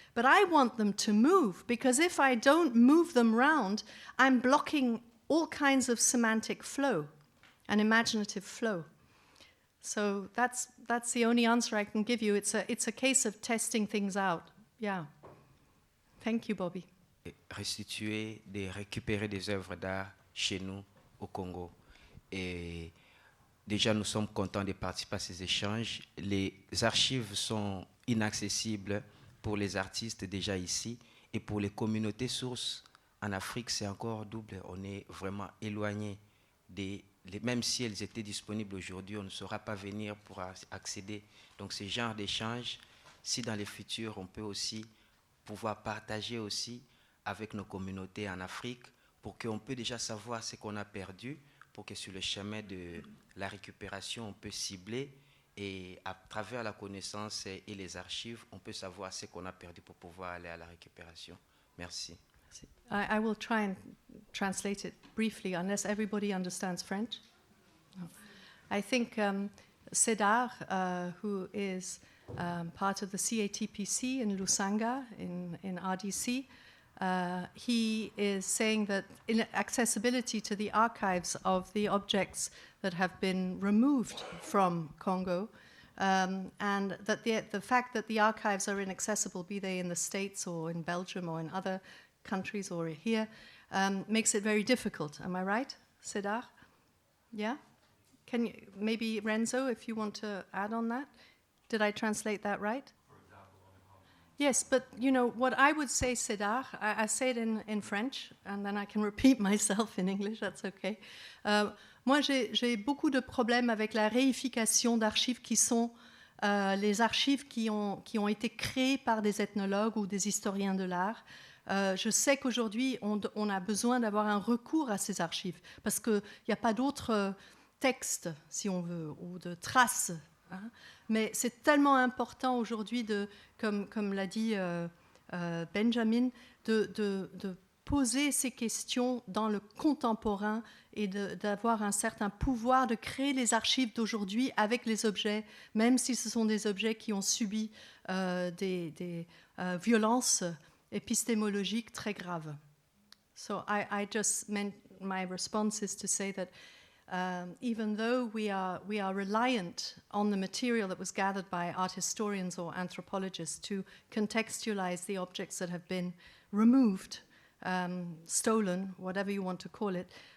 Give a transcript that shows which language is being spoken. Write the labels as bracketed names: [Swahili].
[English] But I want them to move, because if I don't move them round, I'm blocking all kinds of semantic flow and imaginative flow. So that's the only answer I can give you. It's a case of testing things out. Yeah. Thank you, Bobby. [French] Restituer, de récupérer des œuvres d'art chez nous, au Congo. Et déjà, nous sommes contents de participer à ces échanges. Les archives sont inaccessibles pour les artistes déjà ici. Et pour les communautés sources, en Afrique, c'est encore double. On est vraiment éloigné même si elles étaient disponibles aujourd'hui, on ne saura pas venir pour accéder. Donc, ce genre d'échange, si dans le futur, on peut aussi pouvoir partager aussi avec nos communautés en Afrique, pour qu'on puisse déjà savoir ce qu'on a perdu, pour que sur le chemin de la récupération, on peut cibler, et à travers la connaissance et les archives, on peut savoir ce qu'on a perdu pour pouvoir aller à la récupération. Merci. [English] I will try and translate it briefly, unless everybody understands French. No. I think Cédar, who is part of the CATPC in Lusanga, in RDC, he is saying that accessibility to the archives of the objects that have been removed from Congo, and that the fact that the archives are inaccessible, be they in the States or in Belgium or in other countries or here, makes it very difficult. Am I right, Cédar? Yeah? Can you, maybe Renzo, if you want to add on that? Did I translate that right? Yes, but you know, what I would say, Cédar, I say it in French, and then I can repeat myself in English, that's okay. [French] Moi, j'ai beaucoup de problèmes avec la réification d'archives qui sont les archives qui ont été créées par des ethnologues ou des historiens de l'art. Je sais qu'aujourd'hui, on a besoin d'avoir un recours à ces archives, parce qu'il n'y a pas d'autres textes, si on veut, ou de traces. Hein. Mais c'est tellement important aujourd'hui, comme l'a dit Benjamin, de poser ces questions dans le contemporain et d'avoir un certain pouvoir de créer les archives d'aujourd'hui avec les objets, même si ce sont des objets qui ont subi des violences épistémologiques très graves. [English] So I just meant my response is to say that even though we are reliant on the material that was gathered by art historians or anthropologists to contextualize the objects that have been removed, stolen, whatever you want to call it,